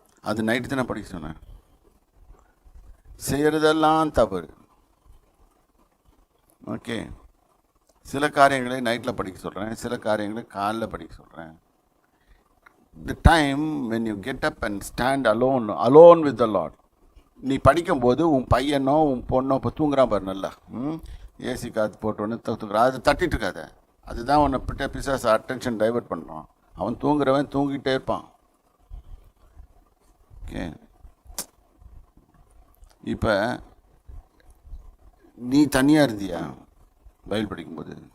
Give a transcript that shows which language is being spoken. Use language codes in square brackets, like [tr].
[ta] அது நைட்டு தான் படிக்க சொன்னேன். செய்கிறதெல்லாம் தவறு. ஓகே, சில காரியங்களை நைட்டில் படிக்க சொல்கிறேன், சில காரியங்களை காலையில் படிக்க சொல்கிறேன். [en] The time when you get up and stand alone with the Lord. [ta] நீ படிக்கும்போது உன் பையனோ உன் பொண்ணோ இப்போ தூங்குறான் பாரு, நல்லா ஏசி காற்று போட்டோன்னு தூங்குறான், அதை தட்டிட்டு இருக்காத. அதுதான் உன்னை பிசாசு அட்டென்ஷன் டைவெர்ட் பண்ணுறான். அவன் தூங்குறவன் தூங்கிட்டே இருப்பான். ஓகே, இப்போ நீ தனியாக இருந்தியா பைபிள் படிக்கும்போது?